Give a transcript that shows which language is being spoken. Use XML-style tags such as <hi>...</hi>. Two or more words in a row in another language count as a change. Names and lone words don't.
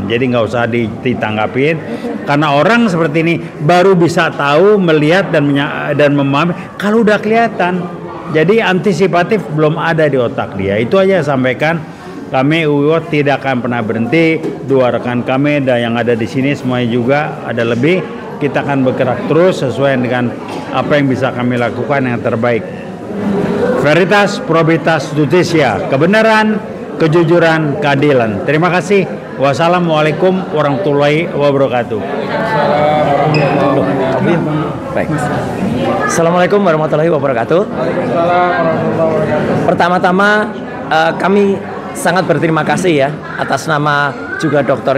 <id>Jadi nggak usah ditanggapin, karena orang seperti ini baru bisa tahu, melihat dan memahami kalau udah kelihatan. Jadi antisipatif belum ada di otak dia. Itu aja sampaikan. Kami UIWAT tidak akan pernah berhenti. Dua rekan kami dan yang ada di sini semuanya juga ada lebih. Kita akan bergerak terus sesuai dengan apa yang bisa kami lakukan yang terbaik.</id> <la>Veritas, probitas, justitia,</la> <id>kebenaran, kejujuran, keadilan. Terima kasih.</id> <ar>والسلام عليكم ورحمة الله وبركاته.</ar> <id>Baik.</id> <ar>السلام عليكم ورحمة الله وبركاته.</ar> <id>Pertama-tama kami sangat berterima kasih ya atas nama juga Dr.</id>